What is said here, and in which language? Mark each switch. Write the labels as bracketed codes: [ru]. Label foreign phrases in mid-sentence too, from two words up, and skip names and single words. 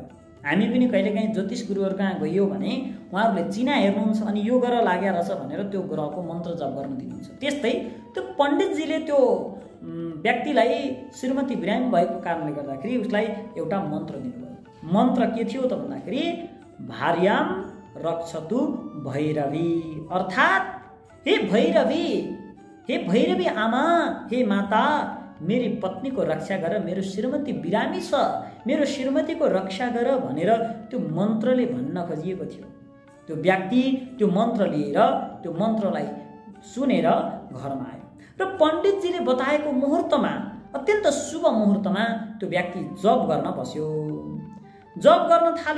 [ne] हामी पनि कहिलेकाहीँ ज्योतिष गुरुहरू कहाँ गइयो भने उहाँहरूले चिना हेर्नुहुन्छ अनि यो ग्रह लाग्या रहेछ भनेर त्यो ग्रहको मन्त्र जप गर्न दिनुहुन्छ। त्यस्तै त्यो पण्डितजीले त्यो व्यक्तिलाई श्रीमती बिरामी भएको कारणले गर्दाखेरि उसलाई एउटा मन्त्र दिनुभयो। मन्त्र के थियो त भन्दाखेरि [sa] भार्याम रक्षतु भैरवी, [ne] अर्थात् हे भैरवी आमा, हे माता, मेरी पत्नीको रक्षा गर, मेरो श्रीमती बिरामी छ, मेरो श्रीमतीको रक्षा गर भनेर त्यो मन्त्रले भन्न खोजिएको थियो। त्यो व्यक्ति त्यो मन्त्र लिएर त्यो मन्त्रलाई सुनेर घरमा आयो र पण्डितजीले बताएको मुहुर्तमा, अत्यन्त शुभ मुहुर्तमा त्यो व्यक्ति जप गर्न बस्यो, जप गर्न थाल्यो।